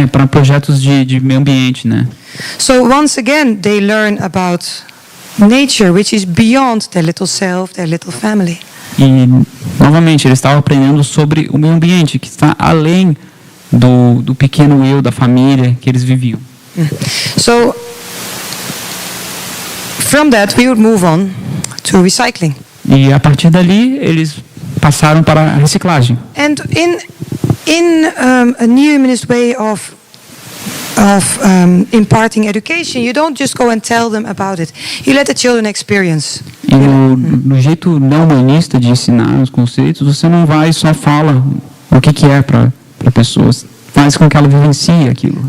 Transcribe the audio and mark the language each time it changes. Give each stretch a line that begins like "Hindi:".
Portuguese: para projetos de meio ambiente, né?
English: So once again, they learn about nature, which is beyond their little self, their little family.
Portuguese: E novamente eles estavam aprendendo sobre o meio ambiente, que está além do pequeno eu, da família que eles viviam.
English: So from that, we would move on to recycling.
Portuguese: E a partir dali eles passaram para a reciclagem.
English: And in a new humanist way of imparting education, you don't just go and tell them about it. You let the children experience.
Portuguese: E no jeito não humanista de ensinar os conceitos, você não vai e só fala o que é para pessoas. Faz com que ela vivencie aquilo.